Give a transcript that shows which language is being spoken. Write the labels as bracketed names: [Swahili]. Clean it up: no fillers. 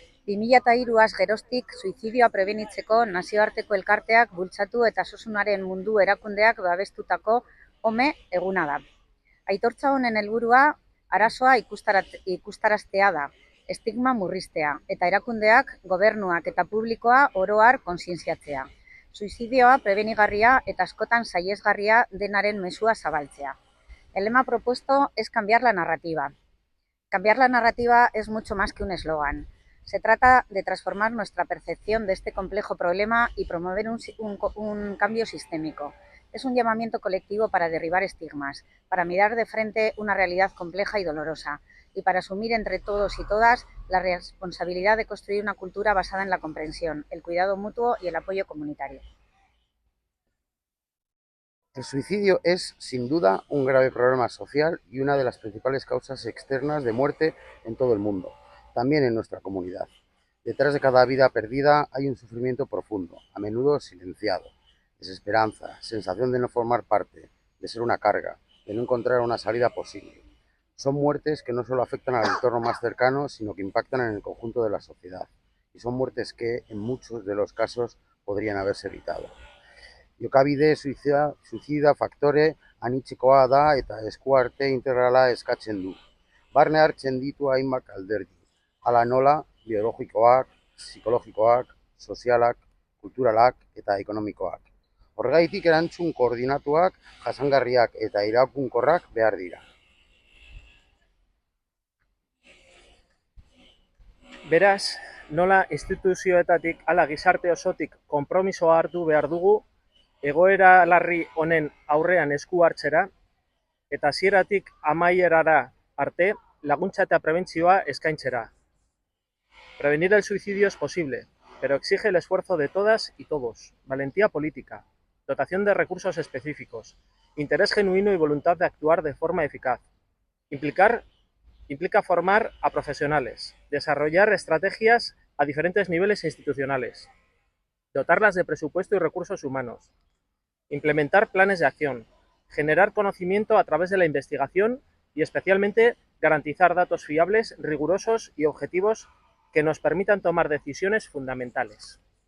[Basque] 2003 geroztik suizidioa prebenitzeko nazioarteko elkarteak bultzatu eta osasunaren mundu erakundeak babestutako OME eguna da. Aitortza honen helburua arazoa ikustaraztea da, estigma murriztea eta erakundeak, gobernuak eta publikoa oro har kontzientziatzea. Suizidioa prebenigarria eta askotan sahiesgarria denaren mezua zabaltzea. [Spanish] El lema propuesto es cambiar la narrativa. Cambiar la narrativa es mucho más que un eslogan. Se trata de transformar nuestra percepción de este complejo problema y promover un cambio sistémico. Es un llamamiento colectivo para derribar estigmas, para mirar de frente una realidad compleja y dolorosa, y para asumir entre todos y todas la responsabilidad de construir una cultura basada en la comprensión, el cuidado mutuo y el apoyo comunitario. El suicidio es, sin duda, un grave problema social y una de las principales causas externas de muerte en todo el mundo, también en nuestra comunidad. Detrás de cada vida perdida hay un sufrimiento profundo, a menudo silenciado, desesperanza, sensación de no formar parte, de ser una carga, de no encontrar una salida posible. Son muertes que no solo afectan al entorno más cercano, sino que impactan en el conjunto de la sociedad. Y son muertes que, en muchos de los casos, podrían haberse evitado. [Basque] Jokabide suizida faktore anitzikoa da eta eskuarte integrala eskatzen du. Barne hartzen ditu hainbat alderdi, hala nola biologikoak, psikologikoak, sozialak, kulturalak eta ekonomikoak. Horregaitik erantzun koordinatuak, jasangarriak eta iraunkorrak behar dira. Beraz, nola instituzioetatik ala gizarte osotik konpromisoa hartu behar dugu egoera larri honen aurrean esku hartzera eta hasieratik amaierara arte laguntza eta prebentzioa eskaintzera. [Spanish] Prevenir el suicidio es posible, pero exige el esfuerzo de todas y todos, valentía política, dotación de recursos específicos, interés genuino y voluntad de actuar de forma eficaz. Implica formar a profesionales, desarrollar estrategias a diferentes niveles institucionales, dotarlas de presupuesto y recursos humanos, implementar planes de acción, generar conocimiento a través de la investigación y especialmente garantizar datos fiables, rigurosos y objetivos que nos permitan tomar decisiones fundamentales.